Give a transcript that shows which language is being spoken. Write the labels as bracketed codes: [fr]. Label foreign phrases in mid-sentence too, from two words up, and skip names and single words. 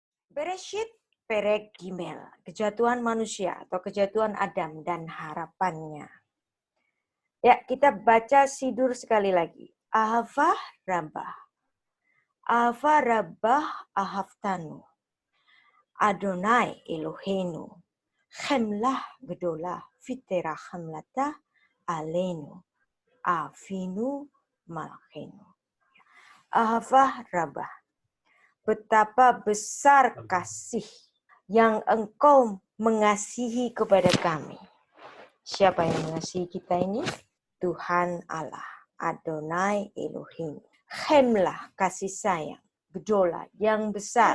[he] בראשית פרק גימל, [id] kejatuhan manusia atau kejatuhan Adam dan harapannya. Ya, kita baca Sidur sekali lagi. [he] אהבה רבה אהבה רבה אהבתנו. אדוני אלוהינו. חמלה גדולה ויתרה חמלת עלינו. אבינו מלכנו אהבה רבה. [id] Betapa besar kasih yang engkau mengasihi kepada kami. Siapa yang mengasihi kita ini? Tuhan Allah, [he] אדוני אלהים. [id] Chemlah, kasih sayang. Gedola, yang besar.